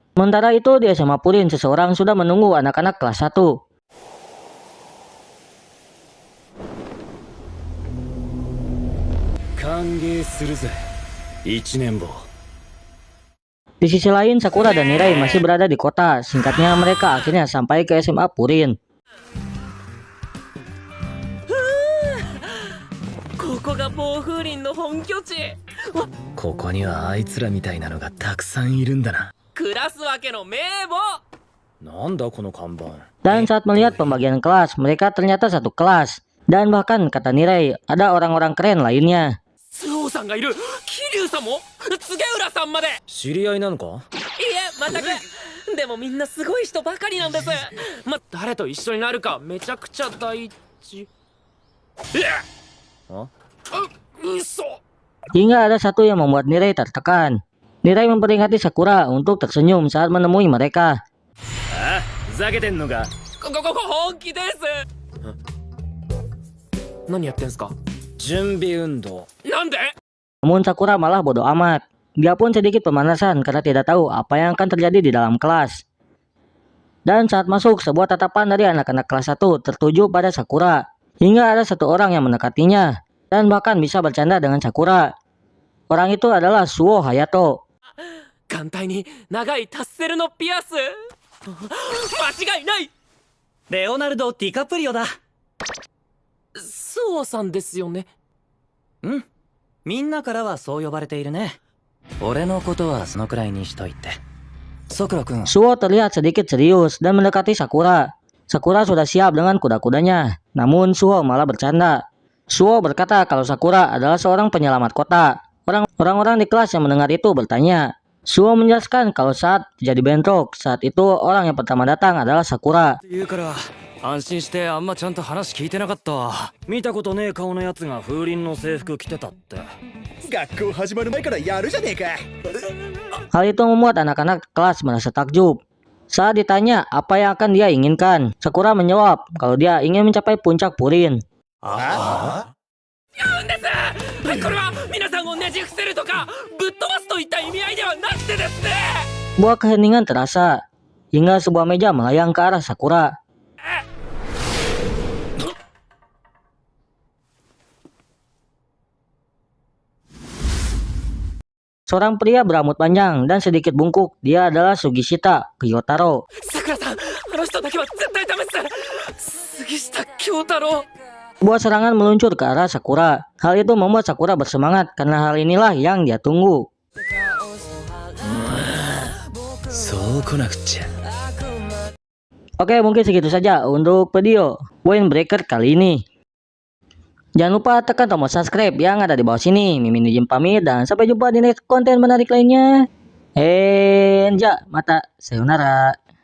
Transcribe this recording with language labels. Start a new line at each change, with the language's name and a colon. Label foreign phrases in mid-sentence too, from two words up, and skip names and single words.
Indonesian: Sementara itu di SMA Purin seseorang sudah menunggu anak-anak kelas 1.
Japanese: 歓迎するぜ一年坊。
Indonesian: Di sisi lain Sakura dan Nirei masih berada di kota. Singkatnya mereka akhirnya sampai ke SMA Purin.
Japanese: ここが暴風林の本拠地。ここにはあいつらみたいなのがたくさんいるんだな。クラス分けの名簿。なんだこの看板。
Indonesian: Dan saat melihat pembagian kelas, mereka ternyata satu kelas. Dan bahkan kata Nirei, ada orang-orang keren lainnya.
Japanese: スオさんがいる。桐生さんも柘浦さんまで。知り合いなのか。いえ全く。でもみんなすごい人ばかりなんです。誰と一緒になるかめちゃくちゃ大事。嘘。
Indonesian: Hingga ada satu yang membuat Nirei tertekan. Mirai memperingati Sakura untuk tersenyum saat menemui mereka.
Japanese: ふざけてんのか。本気です何やってんすか準備運動。なんで
Indonesian: Namun Sakura malah bodoh amat. Dia pun sedikit pemanasan karena tidak tahu apa yang akan terjadi di dalam kelas. Dan saat masuk, sebuah tatapan dari anak-anak kelas 1 tertuju pada Sakura. Hingga ada satu orang yang mendekatinya dan bahkan bisa bercanda dengan Sakura. Orang itu adalah Suo Hayato.
Japanese: 眼帯に長いタッセルのピアス間違いないレオナルド・ディカプリオだ。スオさんですよねうん。みんなからはそう呼ばれているね。俺のことはそのくらいにしといて。Sakura君。
Indonesian: Suo terlihat sedikit serius dan mendekati Sakura. Sakura sudah siap dengan kuda-kudanya. Namun Suo malah bercanda. Suo berkata kalau Sakura adalah seorang penyelamat kota. Orang-orang di kelas yang mendengar itu bertanya. Suo menjelaskan kalau saat jadi bentrok, saat itu orang yang pertama datang adalah Sakura.
Japanese: 言うから安心してあんまちゃんと話聞いてなかったわ。見たことねえ顔のやつが風鈴の制服着てたって。学校始まる前からやるじゃねえか。
Indonesian: Hal itu membuat anak-anak kelas merasa takjub. Saat ditanya apa yang akan dia inginkan, Sakura menjawab kalau dia ingin mencapai puncak purin.
Japanese: なんですこれは皆さんをねじ伏せるとかぶっ飛ばすといった意味合いではなくてですね
Indonesian: Buah keheningan terasa, hingga sebuah meja melayang ke arah Sakura. Seorang pria berambut panjang dan sedikit bungkuk. Dia adalah Sugishita Kyotaro.
Japanese: さくらさんあの人だけは絶対ダメっす杉下京太郎
Indonesian: Buah serangan meluncur ke arah Sakura. Hal itu membuat Sakura bersemangat karena hal inilah yang dia tunggu.
Japanese: そう来なくちゃ。
Indonesian: Oke, mungkin segitu saja untuk video Windbreaker kali ini. Jangan lupa tekan tombol subscribe yang ada di bawah sini. Mimin izin pamit dan sampai jumpa di next konten menarik lainnya.
Japanese: じゃ、また、さようなら.